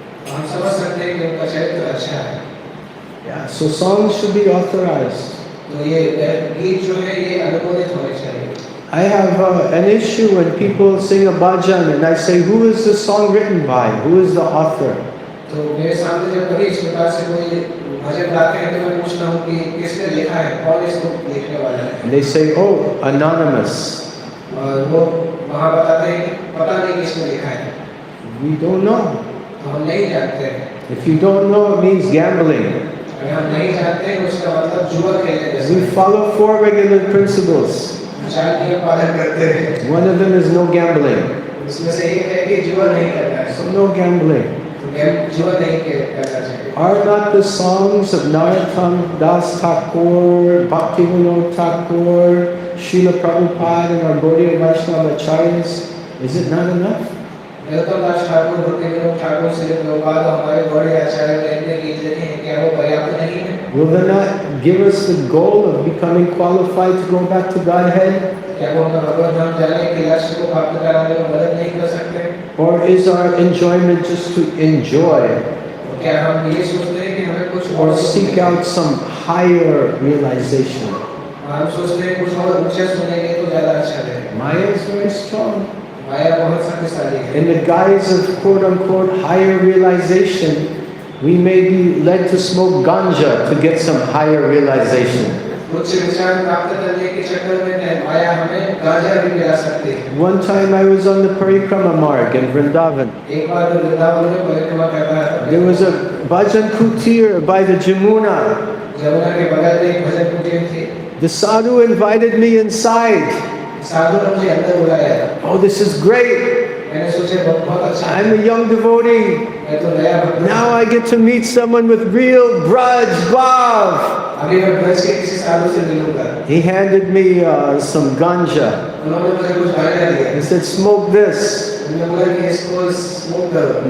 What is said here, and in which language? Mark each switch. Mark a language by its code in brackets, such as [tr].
[hi] हम समझ सकते हैं कि उनका चरित्र अच्छा है। [en] Yeah, so songs should be authorized. [hi] तो ये गीत जो है ये अनुमोदित होने चाहिए। [en] I have an issue when people sing a bhajan and I say, who is the song written by? Who is the author? [hi] तो मेरे सामने जब कभी इस प्रकार से कोई भजन गाते हैं तो मैं पूछता हूँ कि किसने लिखा है, कौन इसको लिखने वाला है? [en] And they say, oh, anonymous. [hi] और वो वहाँ बताते हैं कि पता नहीं किसने लिखा है। [en] We don't know. [hi] तो हम नहीं जानते हैं। [en] If you don't know, it means gambling. [hi] अगर हम नहीं जानते हैं उसका मतलब जुआ खेलने जैसा। [en] We follow four regular principles. [hi] चार नियम पालन करते हैं। [en] One of them is no gambling. [hi] उसमें से एक है कि जुआ नहीं करना है। [en] So no gambling. [hi] जुआ नहीं करना चाहिए। [en] Are not the songs of Narottam Das Thakur, Bhaktivinoda Thakur, Srila Prabhupada and our Gaudiya Vaishnava Acharyas, is it not enough? [hi] दास ठाकुर, भक्ति विनोद ठाकुर, श्री प्रभुपाद हमारे बड़े आचार्य कहते हैं कि हैं क्या वो पर्याप्त नहीं है? [en] Will they not give us the goal of becoming qualified to go back to Godhead? [hi] क्या वो हमें भगवत धाम जाने के लक्ष्य को प्राप्त कराने में मदद नहीं कर सकते? [en] Or is our enjoyment just to enjoy? [hi] क्या हम ये सोचते हैं कि हमें कुछ [en] Or seek out some higher realization? [hi] हम सोचते हैं कुछ और ऊंचा सुनेंगे तो ज्यादा अच्छा रहेगा। [en] Maya is very strong. [hi] माया बहुत शक्तिशाली है। [en] In the guise of quote-unquote higher realization, we may be led to smoke ganja to get some higher realization. [hi] उच्च विचार प्राप्त करने के चक्कर में माया हमें गांजा भी मिला सकती है। [en] One time I was on the Parikrama Marg in Vrindavan. [hi] एक बार वृंदावन में परिक्रमा कर रहा था। [en] There was a bhajan kutir by the Jamuna. [hi] Jamuna के बगल में एक भजन कुटीर थी। [en] The sadhu invited me inside. [hi] साधु ने मुझे अंदर बुलाया। [en] Oh, this is great. [hi] मैंने सोचा बहुत अच्छा। [en] I'm a young devotee. [hi] मैं तो नया भक्त। [en] Now I get to meet someone with real Braj Bhav. [hi] अभी मैं ब्रज के किसी साधु से मिलूंगा। [en] He handed me some ganja. [hi] उन्होंने मुझे कुछ गांजा दिया। [en] He said, smoke this. [hi] मैंने बोला कि इसको स्मोक करो।